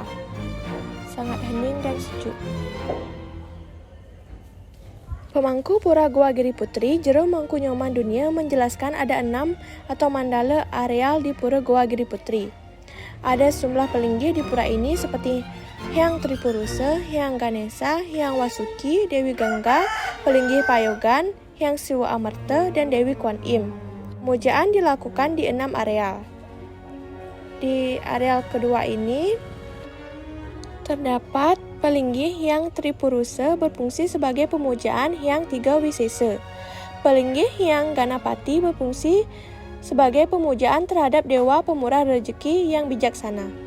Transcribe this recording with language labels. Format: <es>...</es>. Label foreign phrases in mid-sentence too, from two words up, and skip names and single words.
<id>Sangat hening dan sejuk. Pemangku Pura Goa Giriputri, Jero Mangkunyoman Dunia menjelaskan ada 6 atau mandala areal di Pura Goa Giriputri. Ada sejumlah pelinggih di pura ini seperti Hyang Tripurusa, Hyang Ganesha, Hyang Wasuki, Dewi Gangga, pelinggih Payogan, Hyang Siwa Amarta, dan Dewi Kuan Im. Pemujaan dilakukan di 6 areal. Di areal kedua ini terdapat pelinggih Hyang Tripurusa berfungsi sebagai pemujaan Hyang Tiga Wisesa. Pelinggih Hyang Ganapati berfungsi sebagai pemujaan terhadap Dewa Pemurah Rezeki yang bijaksana.</id>